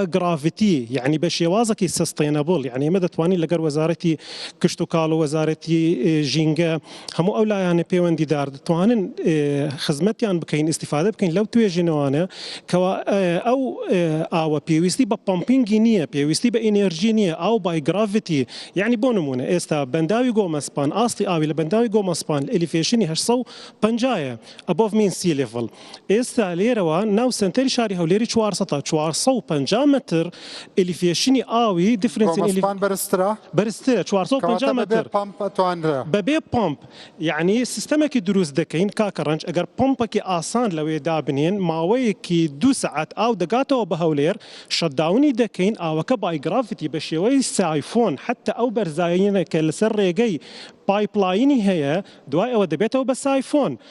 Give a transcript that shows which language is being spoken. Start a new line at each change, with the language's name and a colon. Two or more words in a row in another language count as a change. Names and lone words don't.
Central Kurdish: گراڤیتی یعنی بە شێوازێکی سستێنەبڵ یعنی ئێمە دەتوانین لەگەر وەزارەتی کشت و کاڵ و وەزارەتی ژینگە هەموو ئەو لایەنە پەیوەندیدار دەتوانن خزمەتیان بکەین ئیستیفادە بکەین لەو توێژینەوانە کەوا ئەو ئاوە پێویستی بە پمپینگی نییە پێویستی بە ئینێرژی نییە ئاو بای گراڤیتی یعنی بۆ نمونە ئێستا بەنداوی گۆمەسپان ئاستی ئاوی لە بەنداوی گۆمەسپان ئەلیفێشنی 850
English: above mean sea level.
Central Kurdish: ئێستا لێرەوە ناو سنتەری شاری هەولێری 450 متر ئەلیفێشنی ئاوی دیفرنسی بەرزترە 450 متر بەبێ پمپ یعنی سیستەمێکی دروست دەکەین کاکەڕنج ئەگەر پمپێکی ئاسان لەوێ دابنێن ماوەیەکی 2 سەعات ئاو دەگاتەوە بە هەولێر شەتداونی دەکەین ئاوەکە بای گراڤیتی بە شێوەی سایفۆن حتى ئەو بەرزایینە کە لەسەر ڕێگەی پایپلاینی هەیە دوای ئەوە دەبێتەوە بە سایفۆن.